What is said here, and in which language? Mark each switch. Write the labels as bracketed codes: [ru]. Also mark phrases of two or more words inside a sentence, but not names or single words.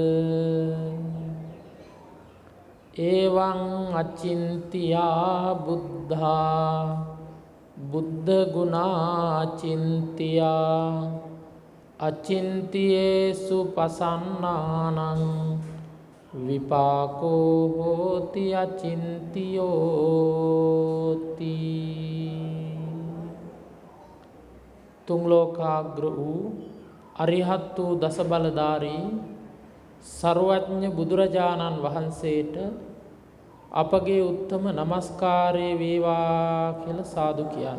[pi] එවං අචින්තියා බුද්ධා බුද්ධ ගුණා චින්තියා අචින්තියේසු පසන්නානං විපාකෝ හෝති අචින්තියෝති [si] තුන් ලෝකාග්‍ර වූ අරිහත් වූ දස බලධාරී සර්වඥ බුදුරජාණන් වහන්සේට අපගේ උත්තම නමස්කාරය වේවා කියලා සාදු කියන්න.